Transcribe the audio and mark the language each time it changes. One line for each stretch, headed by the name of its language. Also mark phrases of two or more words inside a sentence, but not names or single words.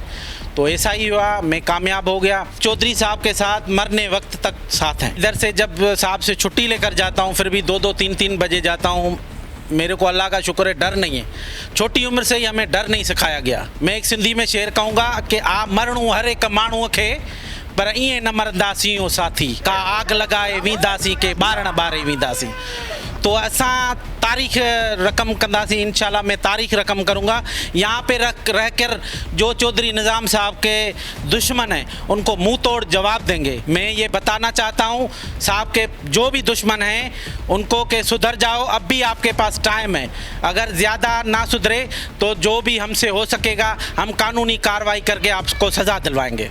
Urdu: تو ایسا ہی ہوا، میں کامیاب ہو گیا۔ چودھری صاحب کے ساتھ مرنے وقت تک ساتھ ہیں. ادھر سے جب صاحب سے چھٹی لے کر جاتا ہوں پھر بھی 2-2 3-3 بجے جاتا ہوں. میرے کو اللہ کا شکر ہے ڈر نہیں ہے، چھوٹی عمر سے ہی ہمیں ڈر نہیں سکھایا گیا. میں ایک سندھی میں شعر کہوں گا کہ
Sindhi: आ मरणू हर एक माण्हूअ खे, पर ईअं न मरंदासीं ओ साथी, का आग लगाए वींदासीं के ॿारण ॿारे वींदासीं। तो असां तारीख़ रकम कंदासीं,
Urdu: ان شاء اللہ میں تاریخ رقم کروں گا. یہاں پہ رہ کر جو چودھری نظام صاحب کے دشمن ہیں ان کو منہ توڑ جواب دیں گے. میں یہ بتانا چاہتا ہوں صاحب کے جو بھی دشمن ہیں ان کو کہ سدھر جاؤ، اب بھی آپ کے پاس ٹائم ہے. اگر زیادہ نہ سدھرے تو جو بھی ہم سے ہو سکے گا ہم قانونی کارروائی کر کے آپ کو سزا دلوائیں گے.